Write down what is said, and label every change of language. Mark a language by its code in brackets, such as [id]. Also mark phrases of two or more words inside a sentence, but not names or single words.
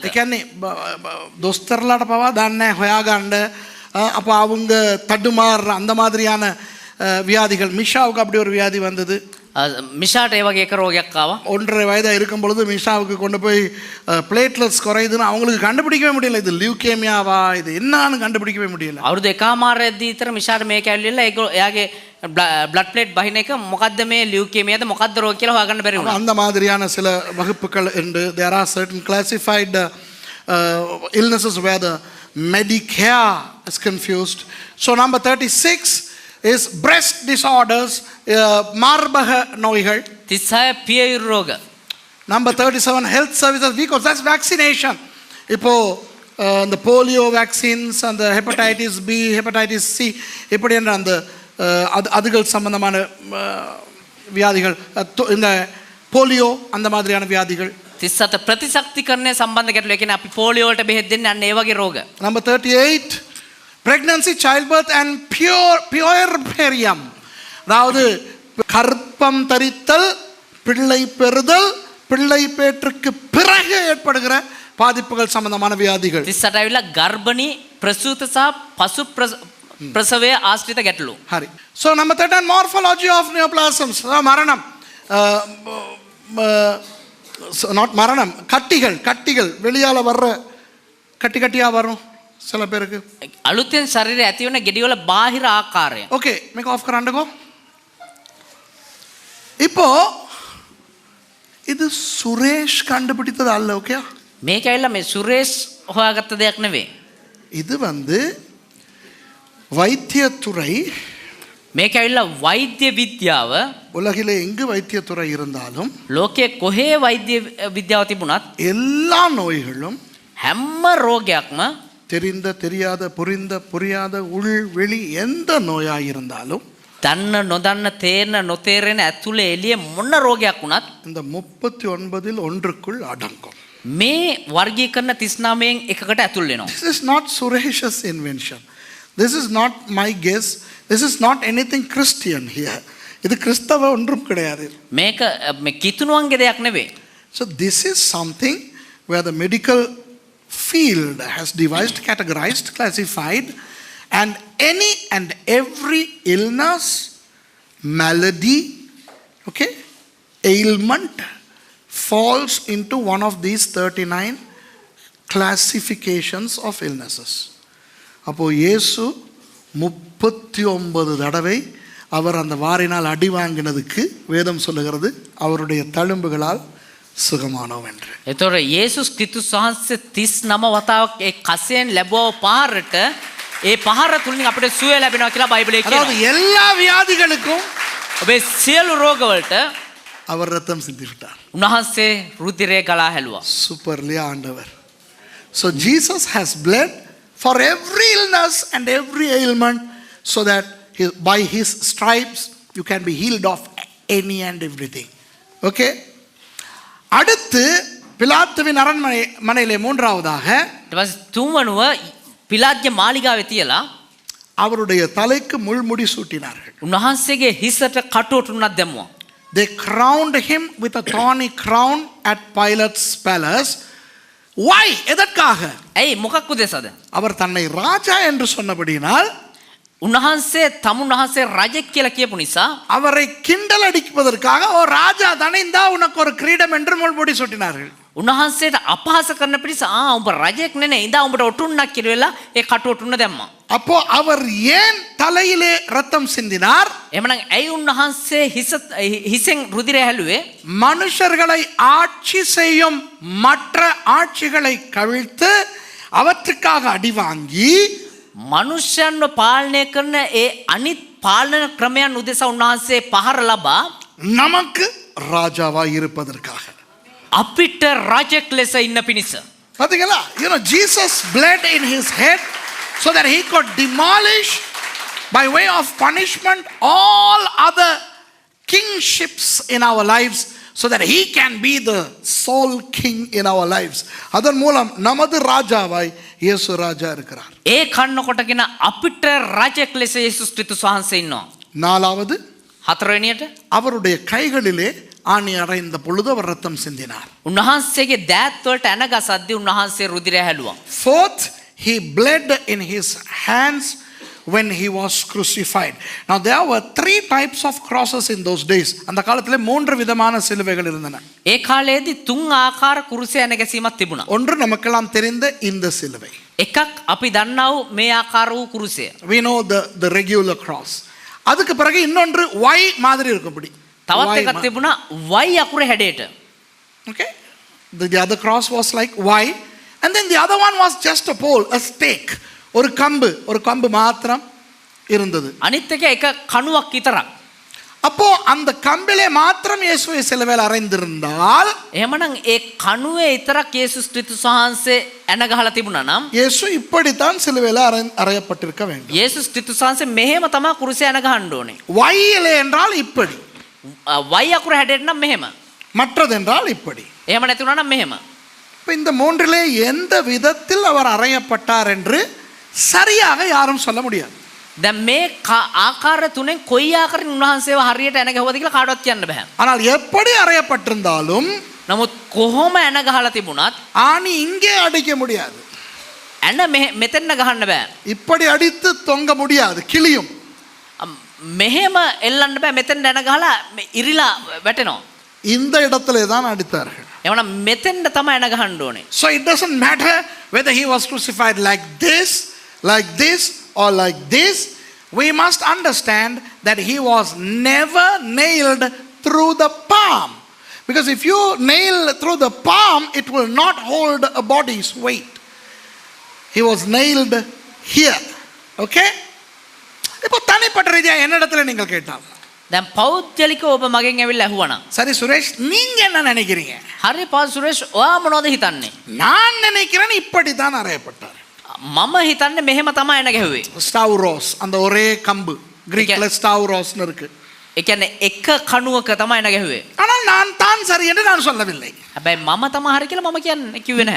[si] ඒ කියන්නේ දොස්තරලාට පවා දන්නේ නැහැ හොයාගන්න. [ta] அப்போ அவங்க தடுமாறுற அந்த மாதிரியான வியாதிகள். மிஷாவுக்கு அப்படி ஒரு வியாதி வந்தது. [si] மிஷாට ඒ වගේ එක රෝගයක් ආවා. 1.5 [ta] வயதாக இருக்கும் பொழுது மிஷாவுக்கு கொண்டு போய் பிளேட்லெட்ஸ் குறையுதுன்னு அவங்களுக்கு கண்டுபிடிக்கவே முடியல. இது லியூகேமியாவா, இது என்னன்னு கண்டுபிடிக்கவே முடியல. [si] අවුරුදු 1.5 විතර මිෂාට මේක ඇවිල්ලා එයාගේ [en] blood plate [si] බහින එක මොකද්ද, මේ ලියුකේමියාද මොකද්ද රෝග කියලා හොයාගන්න බැරි වුණා. [ta] அந்த மாதிரியான சில வகுப்புகள் உண்டு. [en] There are certain classified illnesses where the Medicare is confused. So number 36 is breast disorders, [ta] மார்பக நோய்கள். [si] 36 පියයුරු රෝග. [en] Number 37, health services, because that's vaccination. [ta] இப்போ இந்த [en] polio vaccines, [ta] அந்த [en] hepatitis B, hepatitis C, [ta] இப்படின்ற அந்த அதுகள் சம்பந்தமான வியாதிகள், இந்த போலியோ அந்த மாதிரியான வியாதிகள். [si] 37 ප්‍රතිශක්තිකරණය සම්බන්ධ ගැටලු. ඒ කියන්නේ අපි පොලියෝ වලට බෙහෙත් දෙන්නේ අන්න ඒ වගේ රෝග. [en] Number 38, pregnancy, childbirth and puerperium. [ta] அதாவது கர்ப்பம் தரித்தல், பிள்ளை பெறுதல், பிள்ளை பேற்றுக்கு பிறகு ஏற்படுகிற பாதிப்புகள் சம்பந்தமான வியாதிகள். [si] 38 ඇවිල්ලා ගර්භණී, ප්‍රසූත සහ පසු ප්‍රසවය ආශ්‍රිත ගැටලු. හරි. [en] So number 13, morphology of neoplasms. [ta] மரணம், not மரணம், கட்டிகள் வெளியால வர்ற கட்டியா வரும் சில பேருக்கு. [si] අලුතෙන් ශරීරය ඇති වෙන ගෙඩි වල බාහිර ආකාරය. ஓகே, මේක ஆஃப் කරන්නකෝ. [ta] இப்போ இது சுரேஷ் கண்டுபிடித்தது அல்ல. ஓகே, [si] මේක ඇවිල්ලා මේ සුරේෂ් හොයාගත්ත දෙයක් නෙවෙයි. [ta] இது வந்து வைத்தியத்துறை. [si] මේක ඇවිල්ලා වෛද්‍ය විද්‍යාව. [ta] உலகிலே எங்கு வைத்தியத்துறை இருந்தாலும், [si] ලෝකයේ කොහේ වෛද්‍ය විද්‍යාව තිබුණත්, [ta] எல்லா நோய்களும் [si] හැම රෝගයක්ම [ta] தெரிந்த தெரியாத புரிந்த புரியாத உள் வெளி எந்த நோயாக இருந்தாலும், [si] දන්න නොදන්න තේරෙන නොතේරෙන ඇතුළේ එළිය මොන රෝගයක් වුණත් [ta] இந்த 39 ஒன்றுக்குள் அடங்கும். [si] මේ වර්ගීකරණ 39න් එකකට ඇතුල් වෙනවා. [en] This is not Suresh's invention. This is not my guess. This is not anything Christian here. [ta] இது கிறிஸ்தவ ஒன்றும் கிடையாது. [si] මේක මේ කිතුණුවන්ගේ දෙයක් නෙවෙයි. [en] So this is something where the medical field has devised, categorized, classified, and any and every illness, malady, okay, ailment falls into one of these 39 classifications of illnesses. [ta] அப்போது இயேசு 39 தடவை அவர் அந்த வாரினால் அடி வாங்கினதுக்கு வேதம் சொல்லுகிறது அவருடைய தழும்புகளால் சுகமானோம் என்று. [si] එතකොට යේසුස් ක්‍රිස්තුස් වහන්සේ 39 වතාවක් ඒ කසයෙන් ලැබුව පහරට ඒ පහර තුලින් අපිට සුවය ලැබෙනවා කියලා බයිබලයේ [ta] அதாவது [si] කියනවා. [ta] எல்லா வியாதிகளுக்கும் [si] ඔබේ සියලු රෝගවලට [ta] அவர் ரத்தம் சிந்தி விட்டார். [si] උන්වහන්සේ රුධිරය ගලා හැලුවා. [ta] சூப்பர்லியா ஆண்டவர். [en] So Jesus has bled for every illness and every ailment so that by his stripes you can be healed of any and everything. Okay? [ta] அடுத்து பிலாத்துவின் அரண்மனையிலே மூன்றாவதாக [si] ඊට පස්සේ තුන්වනුව පිලාත්ගේ මාලිගාවේ තියලා [ta] அவருடைய தலைக்கு முள்முடி சூட்டினார்கள். [si] උන්වහන්සේගේ හිසට කටුවටුන්නක් දැම්මුවා. [en] They crowned him with a thorny crown at Pilate's palace. Why? [ta] எதற்காக? [si] ඇයි මොකක් උදෙසද? [ta] அவர் தன்னை ராஜா என்று சொன்னபடியினால் [si] උන්වහන්සේ තමුන්වහන්සේ රජෙක් කියලා කියපු නිසා [ta] அவரை கிண்டல் அடிப்பதற்காக ஓ ராஜா தானே இந்தா உனக்கு ஒரு கிரீடம் என்று முள்முடி சூட்டினார்கள். [si] උන්වහන්සේට අපහාස කරන පිරිස උඹ රජෙක් නෙනේ ඉඳා උඹට ඔටුන්නක් කියලා වෙලා ඒ කටුවටුන්න දැම්මා. [ta] அப்போ அவர் ஏன் தலையிலே ரத்தம் சிந்தினார்? [si] එහෙමනම් ඇයි උන්වහන්සේ හිසෙන් රුධිරය හැලුවේ? [ta] மனுஷர்களை ஆட்சி செய்யும் மற்ற ஆட்சிகளை கவிழ்த்து அவற்றுக்காக அடி வாங்கி [si] මනුෂ්‍යයන්ව පාලනය කරන ඒ අනිත් පාලන ක්‍රමයන් උදෙසා උන්වහන්සේ පහර ලබා [ta] நமக்கு ராஜாவாய் இருப்பதற்காக. [si] අපිට රජෙක් ලෙස ඉන්න පිණිස. [ta] பாத்தீங்களா? [en] You know, Jesus bled in his head so that he could demolish by way of punishment all other kingships in our lives so that he can be the sole king in our lives. [ta] அதன் மூலம் நமது ராஜாவாய் இயேசு ராஜா இருக்கிறார். [si] ඒ කන්න කොටගෙන අපිට රජෙක් ලෙස යේසුස් ක්‍රිස්තුස් වහන්සේ ඉන්නවා. [ta] நாலாவது [si] හතරවෙනියට [ta] அவருடைய கைகளிலே ஆணி அறைந்த பொழுது அவர் ரத்தம் சிந்தினார். [si] උන්වහන්සේගේ දෑත් වලට ඇන ගසද්දී උන්වහන්සේ රුධිරය හැලුවා. [en] Fourth, he bled in his hands when he was crucified. Now there were 3 types of crosses in those days. [ta] அந்த காலத்திலே 3 விதமான சிலுவைகள் இருந்தன. [si] ඒ කාලයේදී 3 ආකාර කුරුසය ඇන ගැසීමක් තිබුණා. [ta] ஒன்று நமக்கெல்லாம் தெரிந்த இந்த சிலுவை. [si] එකක් අපි දන්නා වූ මේ ආකාර වූ කුරුසය. [en] We know the regular cross. [ta] அதுக்கு பிறகு இன்னொன்று Y மாதிரி இருக்கும்படி. [si] තවත් එකක් තිබුණා Y අකුර හැඩයට. [en] Okay? The other cross was like Y, and then the other one was just a pole, a stake. [ta] ஒரு கம்பு மாத்திரம் இருந்தது. [si] අනිත් එක එක කණුවක් විතරක්. [ta] அப்போ அந்த கம்பிலே மாத்திரம் இயேசுவை சிலுவையில் அறைந்திருந்தால் [si] එහෙමනම් ඒ කණුවේ විතරක් යේසුස් ක්‍රිස්තුස් වහන්සේ ඇන ගහලා තිබුණා නම් [ta] இயேசு இப்படித்தான் சிலுவையில் அறையப்பட்டிருக்க வேண்டும். [si] යේසුස් ක්‍රිස්තුස් වහන්සේ මෙහෙම තමයි කුරුසය ඇන ගහන්න ඕනේ. [ta] Y என்றால் இப்படி, [si] Y අකුර හැඩයට නම් මෙහෙම. [ta] மற்றது என்றால் இப்படி. [si] එහෙම නැති වුණා නම් මෙහෙම. [ta] இப்போ இந்த மூன்றிலே எந்த விதத்தில் அவர் அறையப்பட்டார் என்று சரியாக யாரும் சொல்ல முடியாது. [si] දැන් මේ ආකාර තුනෙන් කොයි ආකාරයෙන් උන්වහන්සේව හරියට ඇන ගහුවද කියලා කාටවත් කියන්න බෑ. [ta] ஆனால் எப்படி அறையப்பட்டிருந்தாலும் [si] නමුත් කොහොම ඇන ගහලා තිබුණත් [ta] ஆணி இங்கே அடிக்க முடியாது. [si] ඇන මෙතෙන්න ගහන්න බෑ. [ta] இப்படி அடித்து தொங்க முடியாது, கிளியும். [si] මෙහෙම එල්ලන්න බෑ. මෙතෙන් ඇන ගහලා ඉරිලා වැටෙනවා. [ta] இந்த இடத்திலே தான் அடித்தார்கள். [si] එහෙනම් මෙතෙන්ද තමයි ඇන ගහන්න ඕනේ. [en] So it doesn't matter whether he was crucified like this or like this. We must understand that he was never nailed through the palm, because if you nail through the palm it will not hold a body's weight. He was nailed here. Okay? [ta] இப்போ தனிப்பட்ட ரீதியா என்னிடத்துல நீங்கள் கேட்டால், [si] දැන් පෞද්ගලිකව ඔබ මගෙන් ඇවිල්ලා ඇහුවනම් [ta] சரி சுரேஷ் நீங்க என்ன நினைக்கிறீங்க? [si] හරි පාස් සුරේෂ් ඔයා මොනවද හිතන්නේ? [ta] நான் நினைக்கிறேன் இப்படி தான் அறையப்பட்டார். [si] මම හිතන්නේ මෙහෙම තමයි ඇන ගැහුවේ. [ta] ஸ்டவ்ரோஸ், அந்த ஒரே கம்பு, கிரீக்ல ஸ்டவ்ரோஸ்னு இருக்கு. [si] ඒ කියන්නේ එක කණුවක තමයි ඇන ගැහුවේ. [ta] ஆனால் நான் தான் சரி என்று நான் சொல்லவில்லை. [si] හැබැයි මම තමයි හරි කියලා මම කියන්නේ කිව්වේ නැහැ.